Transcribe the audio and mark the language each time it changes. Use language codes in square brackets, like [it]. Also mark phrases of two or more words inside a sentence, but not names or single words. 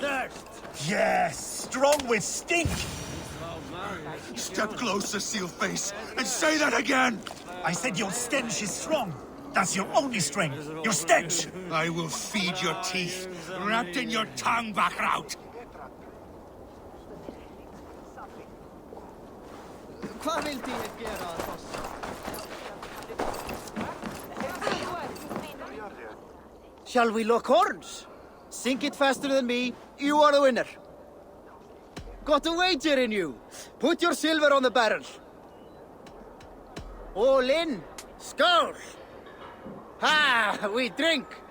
[en] thirst. Yes, strong with stink. Step closer, Sealface, and say that again! I said your stench is strong. That's your only strength. Your stench. I will feed your teeth, wrapped in your tongue back out. [is] Hvað vildi ég gera að oss? [en] Shall we lock horns? Sink it faster than me, you are the winner. Got a wager in you. Put your silver on the barrel. All in. Skål! Ha! We drink!